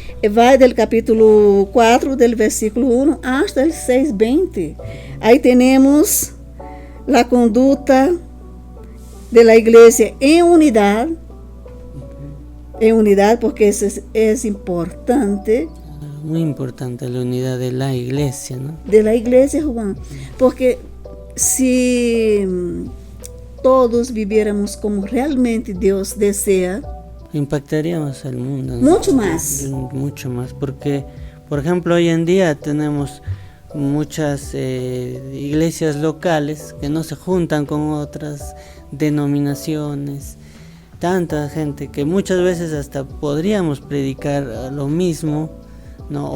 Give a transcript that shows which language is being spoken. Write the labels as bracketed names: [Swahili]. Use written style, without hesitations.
[Portuguese] Vai do capítulo 4, do versículo 1 [Spanish] hasta el 6:20. [Portuguese] Aí temos a conduta da igreja em unidade. Em unidade, porque isso é importante. [Spanish] Muy importante la unidad de la iglesia, ¿no? De la iglesia, Juan. Porque si todos viviéramos como realmente Dios desea, impactaríamos al mundo, ¿no? Mucho más. Mucho más, porque, por ejemplo, hoy en día tenemos muchas iglesias locales que no se juntan con otras denominaciones, tanta gente que muchas veces hasta podríamos predicar lo mismo, ¿no?